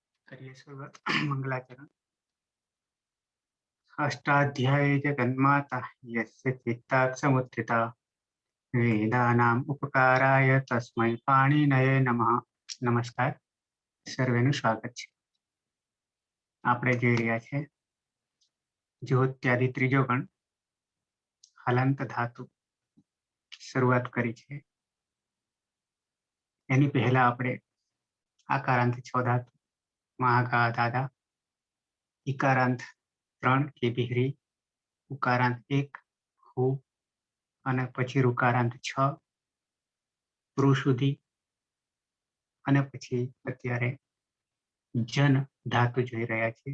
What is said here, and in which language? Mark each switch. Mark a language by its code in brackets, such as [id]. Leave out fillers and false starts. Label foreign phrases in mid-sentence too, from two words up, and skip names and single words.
[hi] करिए शुरुआत। मंगलाचरण। [sa] अष्टाध्यायी जगन्माता यस्य चित्ताक्षमुत्थिता वेदानाम् उपकाराय तस्मै पाणिनये नमः। [hi] नमस्कार, [gu] સર્વેનું સ્વાગત છે। આપણે જોઈ રહ્યા છે જ્યોત્યાદિ ત્રીજો ગણ હલંત ધાતુ શરૂઆત કરી છે। એની પહેલા આપણે આકારાંત 6 ધાતુ મહાગા દાદા, ઇકારાંત 3 કેબિહરી, ઉકારાંત 1 હુ અને પછી રુકારાંત 6 પ્રુ સુધી અને પછી અત્યારે જન ધાતુ જોઈ રહ્યા છે।